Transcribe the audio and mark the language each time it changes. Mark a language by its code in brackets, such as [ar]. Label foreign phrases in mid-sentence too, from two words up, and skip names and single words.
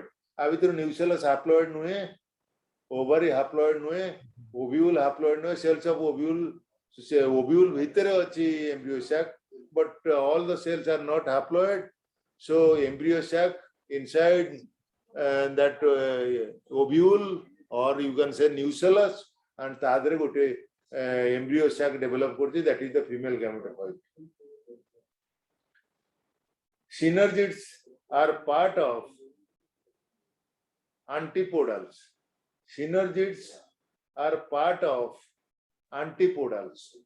[or] ଅଭି ତ [en] nucellus haploid नुए, ovary haploid नुए, ovule haploid नुए, cells of ovule [or] ଭିତର ଅଛି [en] embryo sac, but all the cells are not haploid. So embryo sac inside that ovule, or you can say nucellus, and [or] ତାଦରେ ଗୋଟେ [en] embryo sac develop करती, that is the female gametophyte. Synergids are part of antipodals. Synergids are part of antipodals.